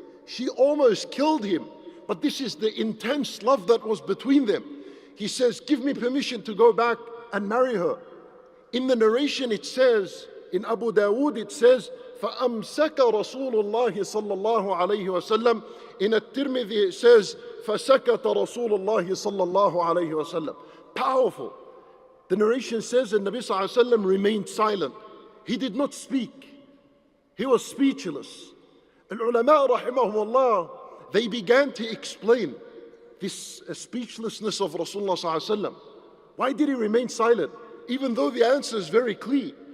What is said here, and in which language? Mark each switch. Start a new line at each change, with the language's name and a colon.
English: She almost killed him. But this is the intense love that was between them. He says, give me permission to go back and marry her. In the narration it says, in Abu Dawood it says,
Arabic: فَأَمْسَكَ رَسُولُ اللَّهِ صَلَّى اللَّهُ عَلَيْهِ وَسَلَّمْ.
English: In At-Tirmidhi it says,
Arabic: فَسَكَتَ رَسُولُ اللَّهِ صَلَّى اللَّهُ عَلَيْهِ وَسَلَّمْ.
English: Powerful. The narration says that Nabi sallallahu alayhi wa sallam remained silent. He did not speak. He was speechless. Al-ulama rahimahumullah, they began to explain this speechlessness of Rasulullah sallallahu alayhi wa sallam. Why did he remain silent? Even though the answer is very clear.